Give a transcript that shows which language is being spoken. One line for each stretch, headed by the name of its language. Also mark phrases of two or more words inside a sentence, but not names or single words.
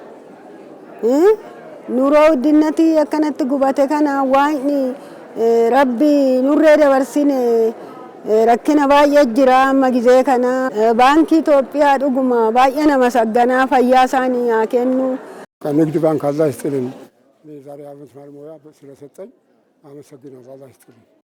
Oromo: Nuroo dinnati akkanatti gubate kana waa'ni rabbi nurree dabarsine rakkina baay'ee jira amma gizee kana. Baankii Itoophiyaa dhuguma baay'ee nama sagganaa fayyaa isaanii haa kennu.
Amharic: ንግድ ባንክ አላህ ይስጥልን። ዛሬ አመት ማልሞያ ስለሰጠኝ አመሰግናለሁ። አላህ ይስጥልን።